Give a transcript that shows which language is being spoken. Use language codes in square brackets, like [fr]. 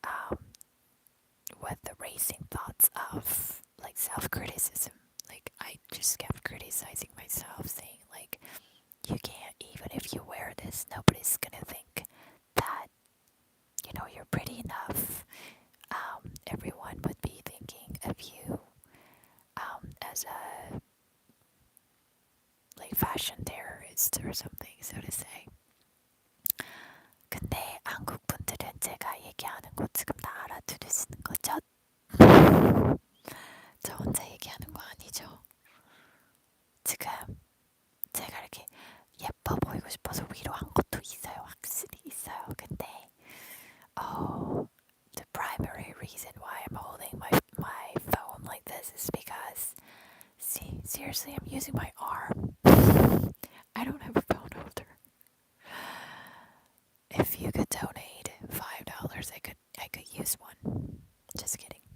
[en] With the racing thoughts of like self-criticism, like I just kept criticizing myself, saying like, you can't, even if you wear this, nobody's gonna think that, you're pretty enough. Everyone would be thinking of you as a like fashion terrorist or something, so to say. [ko] 근데 한국 분들은 제가 얘기하는 거 지금 다 알아들으시는 거죠? 저 혼자 얘기하는 거 아니죠? 지금 제가 이렇게 예뻐 보이고 싶어서 위로 한 것도 있어요. 확실히 있어요. [en] 근데 the primary reason why I'm holding my phone like this is because, see, seriously, I'm using my arm. I don't have a phone holder. If you could donate $5, I could use one. Just kidding.